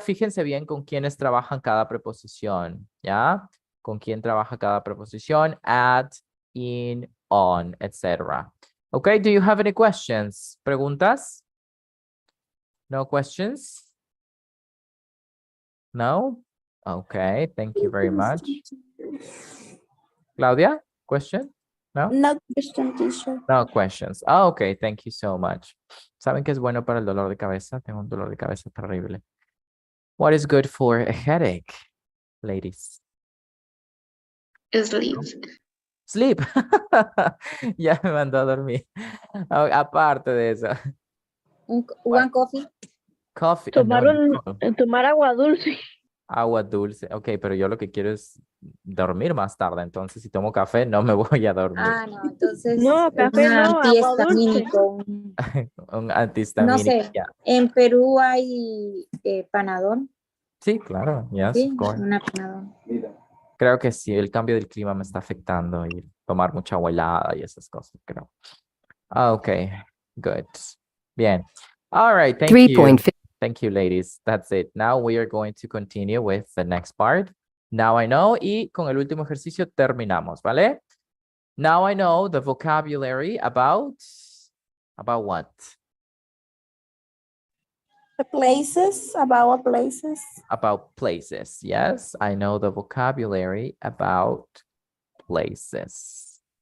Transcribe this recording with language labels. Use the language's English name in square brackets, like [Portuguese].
[Spanish] Fíjense bien con quiénes trabajan cada preposición, ¿ya? Con quién trabaja cada preposición, at, in, on, etc. [English] Okay, do you have any questions? [Spanish] ¿Preguntas? [English] No questions? No? Okay, thank you very much. Claudia, question? No? No question, teacher. No questions. Oh, okay, thank you so much. [Spanish] ¿Saben qué es bueno para el dolor de cabeza? Tengo un dolor de cabeza terrible. [English] What is good for a headache, ladies? Sleep. Sleep. [Spanish] Ya me mandó a dormir. Aparte de eso. [English] One coffee. Coffee. [Spanish] Tomar, No. tomar agua dulce. Agua dulce. Ok, pero yo lo que quiero es dormir más tarde. Entonces, si tomo café, no me voy a dormir. Ah, no, entonces. No, café no, agua antihistamínico. Un antihistamínico. No sé, ya. en Perú hay Panadol. Sí, claro. [English] Yes, [Spanish] Sí, [English] of course. [Spanish] una Panadol. Creo que sí, el cambio del clima me está afectando y tomar mucha agua helada y esas cosas, creo. [English] Ok, good. [Spanish] Bien. [English] All right, thank you. Thank you, ladies. That's it. Now we are going to continue with the next part. Now I know. [Spanish] Y con el último ejercicio terminamos, ¿vale? [English] Now I know the vocabulary about what? The places, about places. About places. Yes, I know the vocabulary about places.